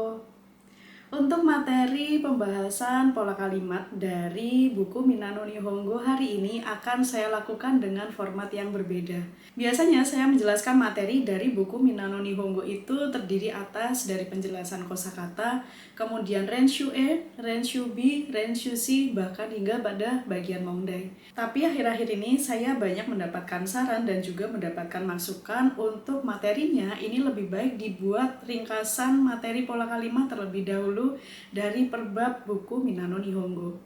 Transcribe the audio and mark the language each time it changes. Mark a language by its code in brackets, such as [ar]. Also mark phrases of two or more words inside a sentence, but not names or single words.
[id] Untuk materi pembahasan pola kalimat dari buku Minano Nihongo hari ini akan saya lakukan dengan format yang berbeda. Biasanya saya menjelaskan materi dari buku Minano Nihongo itu terdiri atas dari penjelasan kosakata, kemudian renshu E, renshu B, renshu C, bahkan hingga pada bagian mongdai. Tapi akhir-akhir ini saya banyak mendapatkan saran dan juga mendapatkan masukan untuk materinya ini lebih baik dibuat ringkasan materi pola kalimat terlebih dahulu dari perbab buku Minano Nihongo.